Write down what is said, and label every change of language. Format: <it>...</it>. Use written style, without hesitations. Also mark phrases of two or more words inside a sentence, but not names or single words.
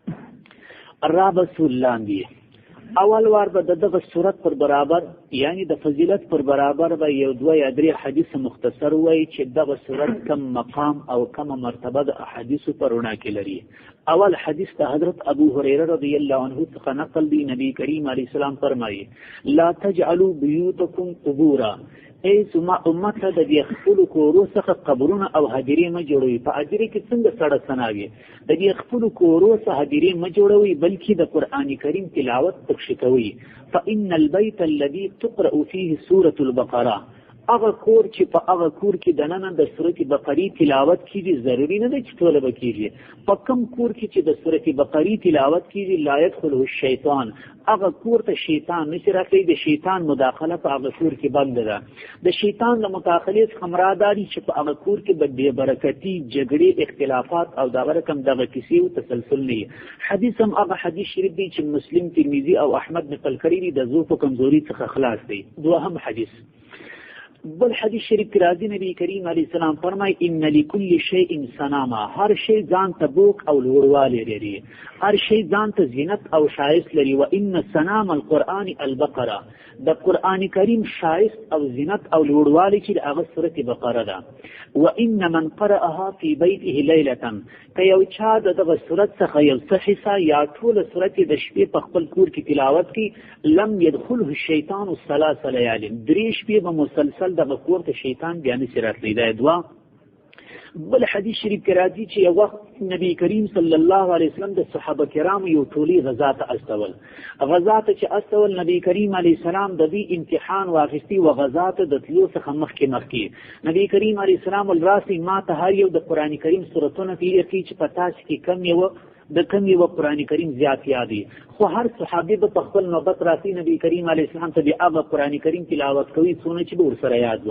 <ps>الرابع لاندې اول وار به دغه صورت پر برابر یعنی د فضیلت پر برابر به یو دوه یا درې حدیث مختصر وای چې دغه صورت کم مقام او کم مرتبه د احادیث پر وړاندې کې لري. اول حدیث د حضرت ابو هريره</ps> <ar>رضی الله عنه</ar> <ps>څخه نقل دی. نبی کریم</ps> <ar>علیه السلام</ar> <ps>فرمایي</ps> <ar>لا تجعلوا بيوتكم قبورا.</ar> <ps>ای زما امت ته د دې خپل کورو څخه قبرونه او هدیرې مه جوړوي. په هدیرې کې څنګه سړه سناوي؟ د دې خپل کورو څخه هدیرې مه جوړوي، بلکې د قرآن کریم تلاوت پکښې کوي.</ps> <ar>فإن البيت الذي تقرأ فيه سورة البقرة.</ar> <ps>هغه کور چې په هغه کور کې دننه د سورت بقرې تلاوت کیږي، ضروري نه ده چې ټوله به کیږي. په کوم کور کې چې د سورت بقرې تلاوت کیږي</ps> <ar>لا يدخله الشیطان،</ar> <ps>هغه کور ته شیطان نشي راتلی. د شیطان مداخله په هغه کور کې بند ده. د شیطان د مداخلې څخه مراد دی چې په هغه کور کې به بې برکتي، جګړې، اختلافات او دغه رقم دغه کیسې او تسلسل نه وي. حدیث هم هغه حدیث شریف دی چې مسلم، ترمذي او احمد نقل کړی دی، د ضعف او کمزوري څخه خلاص دی. دوهم حدیث بل حدیث شریف کې راځي نبی کریم</ps> <ar>علیه السلام</ar> <ps>فرمای</ps> <ar>ان لكل شیء صنما.</ar> <ps>هر شی ځان ته بوک او لوړوالی لري، هر شی ځان ته زینت او شایست لري.</ps> <ar>و ان صنام القرآن البقره.</ar> <ps>د قرآن کریم شایست او زینت او لوړوالی چې هغه سورت بقره ده.</ps> <ar>و ان من قرأها في بيته ليله.</ar> <ps>که یو چا دغه سورت څخه یو څه حصہ یا ټوله سورت د شپې په خپل کور کې تلاوت کړي</ps> <ar>لم يدخله الشیطان الثلاث ليال.</ar> <ps>3 شپې به مسلسل دغه کور ته شیطان بیا نشي راتلی. دا دوا بل حدیث شریف کې راځي چې یو وخت نبی کریم</ps> <ar>صلی الله علیه وسلم</ar> <ps>د صحابه کرامو یو ټولي غزا ته استول. غزا ته چې استول نبی کریم</ps> <ar>علیه السلام</ar> <ps>د دې امتحان واخیستی و غزا ته د تلو څخه مخکې نبی کریم</ps> <ar>علیه السلام</ar> <ps>الراسی ما ته هر یو د قرآن کریم سورتونه تیر کی چې پتا چې کم یو د کم یو قرآن کریم زیات یادي، خو هر صحابي به په خپل نوبت راسي نبی کریم</ps> <ar>علیه السلام</ar> <ps>ته د هغه قرآن کریم تلاوت کوي څونه چې به ورسره یاد وه.</ps>